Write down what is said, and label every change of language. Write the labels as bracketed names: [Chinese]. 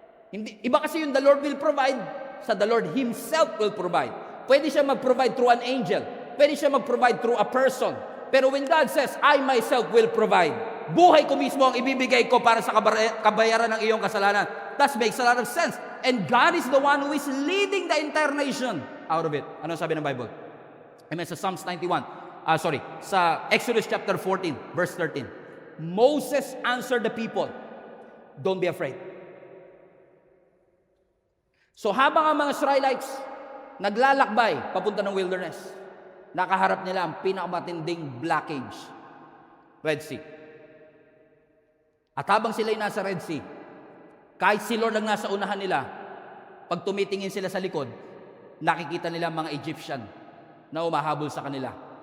[Filipino] Hindi, iba kasi yung [English] the Lord will provide, sa the Lord Himself will provide. [Filipino] Pwede siya mag-provide [English] through an angel. [Filipino] Pwede siya mag-provide [English] through a person. [Filipino] Pero [English] when God says, I myself will provide, [Filipino] buhay ko mismo ang ibibigay ko para sa kabayaran ng iyong kasalanan. [English] That makes a lot of sense. And God is the one who is leading the entire nation out of it. [Filipino] Ano sabi ng Bible? Amen. Sa Psalms 91. Sa Exodus chapter 14, verse 13. [English] Moses answered the people, don't be afraid. [Filipino] So habang ang mga Israelites naglalakbay papunta ng wilderness, nakaharap nila ang pinakamatinding blockage, Red Sea. At habang sila'y nasa Red Sea, kahit si Lord ang nasa unahan nila, pag tumitingin sila sa likod, nakikita nila mga Egyptian na umahabol sa kanila.